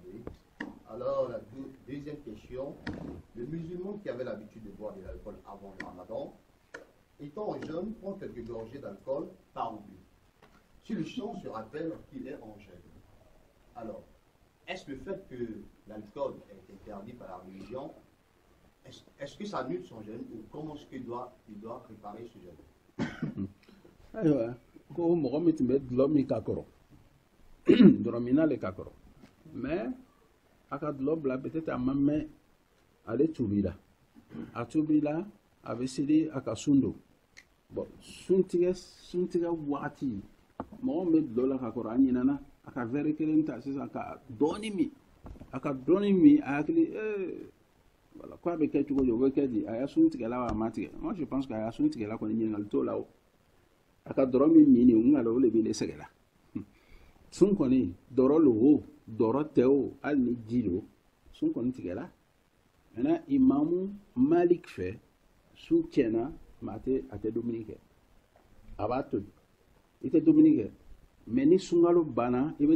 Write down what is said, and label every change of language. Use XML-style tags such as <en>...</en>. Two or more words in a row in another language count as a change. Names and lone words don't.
<fr>Alors, la deuxième question, le musulman qui avait l'habitude de boire de l'alcool avant le ramadan, étant jeune, prend quelques gorgées d'alcool par oubli. Si le sang se rappelle qu'il est en jeûne. Alors, est-ce le fait que l'alcool est interdit par la religion, est-ce que ça annule son jeûne ou comment est-ce qu'il doit préparer ce jeûne?</fr> <bm>Ayiwa, ko mɔgɔ min tun bɛ dulɔ min ka kɔrɔ dɔrɔn min n'ale ka kɔrɔ mais a ka dulɔ bila peut-être a ma mɛn ale tubila a tubila a bɛ seli a ka sun don. Bon, suntigɛ wagati mɔgɔ min bɛ dulɔ la ka kɔrɔ a ɲinana a ka verre kelen ta sisan ka dɔɔni min a ka dɔɔni min a hakili voilà ko a bɛ kɛ cogo di o bɛ kɛ di a y'a sun tigɛ la wa a ma tigɛ</bm> <fr>moi je pense que</fr> <bm>a y'a sun tigɛ la kɔni ɲininkali t'o la o a ka dɔrɔ min nin o ŋa la o de bɛ ne sɛgɛn la sun kɔni dɔrɔ lo o dɔrɔ tɛ o hali ni ji lo sun kɔni tigɛ la maintenant imamu Malik fɛ sun tiɲɛna mais a tɛ dumuni kɛ a b'a tobi i tɛ dumuni kɛ mais ni sunkalo banna i bɛ</bm>